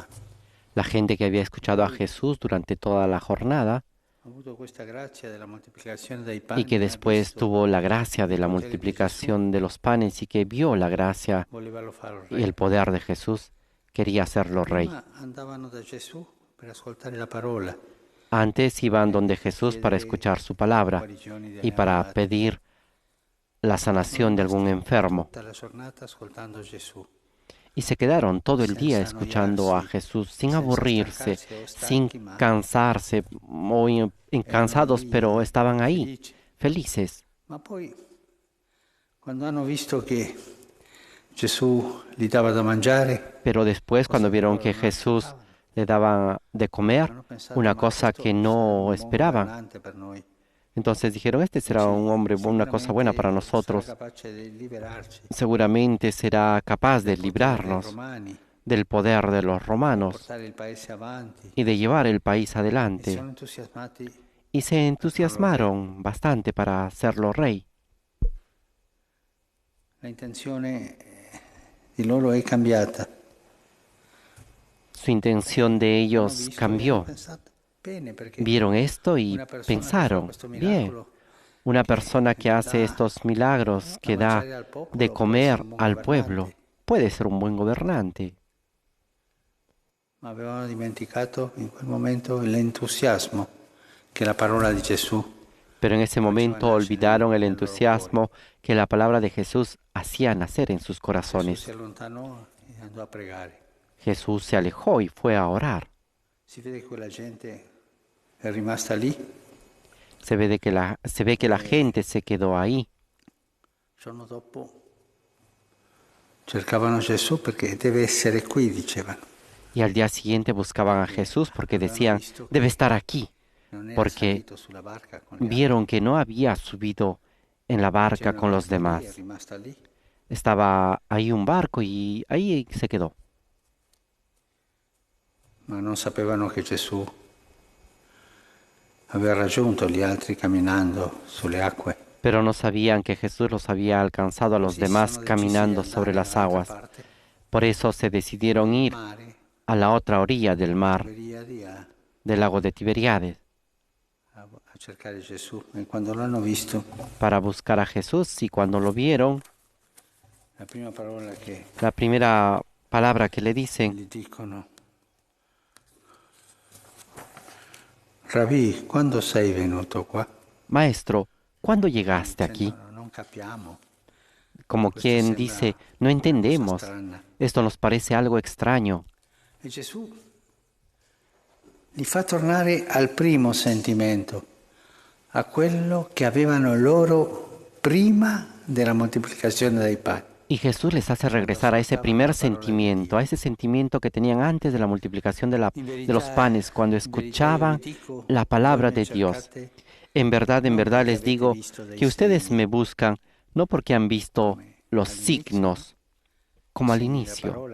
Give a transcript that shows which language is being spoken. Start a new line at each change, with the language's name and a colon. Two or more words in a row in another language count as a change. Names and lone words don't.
Spanish: La gente que había escuchado a Jesús durante toda la jornada
Italian: ha avuto questa grazia della moltiplicazione dei
Spanish: y
Italian: pani,
Spanish: que
Italian: ha
Spanish: después
Italian: visto
Spanish: tuvo la gracia de
Italian: il
Spanish: la
Italian: potere di
Spanish: multiplicación de los panes y que vio la gracia
Italian: Gesù, volevano farlo
Spanish: y
Italian: re.
Spanish: el poder de Jesús, quería hacerlo rey.
Italian: Prima andavano da Gesù per ascoltare la parola,
Spanish: Antes iban donde Jesús para escuchar su palabra
Italian: guarigioni degli
Spanish: y para
Italian: ammalati.
Spanish: pedir la sanación de algún enfermo.
Italian: Tutta la giornata ascoltando Gesù.
Spanish: Y se quedaron todo el día
Italian: Senza
Spanish: escuchando a
Italian: annoiarsi,
Spanish: Jesús, sin
Italian: senza
Spanish: aburrirse,
Italian: stancarsi o
Spanish: sin
Italian: stanchi, ma
Spanish: cansarse, o cansados,
Italian: lì
Spanish: pero estaban ahí,
Italian: felici.
Spanish: felices.
Italian: Ma poi, quando hanno visto che Gesù gli dava da mangiare,
Spanish: Pero después, cuando
Italian: cosa che
Spanish: vieron
Italian: loro
Spanish: que
Italian: non
Spanish: Jesús
Italian: aspettavano,
Spanish: le daba de comer,
Italian: hanno pensato,
Spanish: una
Italian: ma
Spanish: cosa
Italian: questo
Spanish: que
Italian: sarà
Spanish: no
Italian: un buon
Spanish: esperaban,
Italian: governante per noi.
Spanish: entonces dijeron, este será un hombre, una cosa buena para
Italian: Sicuramente sarà
Spanish: nosotros,
Italian: capace di liberarci
Spanish: seguramente será capaz de
Italian: dal potere dei
Spanish: librarnos
Italian: romani,
Spanish: del poder de los romanos
Italian: portare il paese avanti.
Spanish: y de llevar el país
Italian: E sono
Spanish: adelante.
Italian: entusiasmati.
Spanish: Y se entusiasmaron bastante para hacerlo rey.
Italian: La intenzione di loro è cambiata.
Spanish: Su intención de
Italian: Hanno
Spanish: ellos
Italian: visto e hanno
Spanish: cambió.
Italian: pensato, bene, perché
Spanish: Vieron esto y
Italian: una persona che fa
Spanish: pensaron,
Italian: questo
Spanish: bien,
Italian: miracolo
Spanish: una persona que hace
Italian: dà
Spanish: estos milagros,
Italian: da
Spanish: que
Italian: da mangiare al popolo,
Spanish: de
Italian: può
Spanish: comer
Italian: essere un buon
Spanish: al pueblo,
Italian: governante.
Spanish: puede ser un buen gobernante.
Italian: Ma avevano dimenticato in quel momento l'entusiasmo che la parola di Gesù
Spanish: Pero en ese momento olvidaron el entusiasmo que la palabra de Jesús hacía nacer en sus
Italian: Gesù
Spanish: corazones.
Italian: si allontanò e andò a pregare.
Spanish: Jesús se alejó y fue a orar.
Italian: Si vede che quella gente è rimasta lì.
Spanish: Se ve que la gente se quedó ahí.
Italian: Il giorno dopo cercavano Gesù perché deve essere qui, dicevano.
Spanish: Y al día siguiente buscaban a Jesús porque decían, debe estar aquí,
Italian: Non era
Spanish: porque
Italian: salito sulla barca con gli
Spanish: vieron que no había subido en la barca
Italian: altri.
Spanish: con los
Italian: C'era rimasta lì, è
Spanish: demás.
Italian: rimasta lì.
Spanish: Estaba ahí un barco y ahí se quedó.
Italian: Ma non sapevano che Gesù aveva raggiunto gli altri camminando sulle acque.
Spanish: Pero no sabían que Jesús los había alcanzado a los
Italian: Così si
Spanish: demás
Italian: sono decisi di
Spanish: caminando sobre
Italian: andare
Spanish: las
Italian: dall'altra
Spanish: aguas.
Italian: parte
Spanish: Por eso se decidieron
Italian: del
Spanish: ir
Italian: mare,
Spanish: a la otra orilla del mar,
Italian: Tiberiadi,
Spanish: del lago de Tiberíades,
Italian: a cercare Gesù. E quando l'hanno visto,
Spanish: para buscar a Jesús. Y cuando lo vieron,
Italian: la prima parola che
Spanish: la primera palabra que le dicen:
Italian: gli dicono: Rabbi, quando sei venuto qua?
Spanish: Maestro, ¿cuándo llegaste aquí?
Italian: Dicendo, non capiamo.
Spanish: Como
Italian: Questo
Spanish: quien
Italian: sembra
Spanish: dice, no
Italian: una cosa
Spanish: entendemos.
Italian: strana.
Spanish: Esto nos parece algo extraño.
Italian: E Gesù li fa tornare al primo sentimento, a quello che avevano loro prima della moltiplicazione dei pani.
Spanish: Y Jesús les hace regresar a ese primer sentimiento, a ese sentimiento que tenían antes de la multiplicación de los panes, cuando escuchaban la palabra de Dios. En verdad les digo que ustedes me buscan no porque han visto los signos, como al inicio.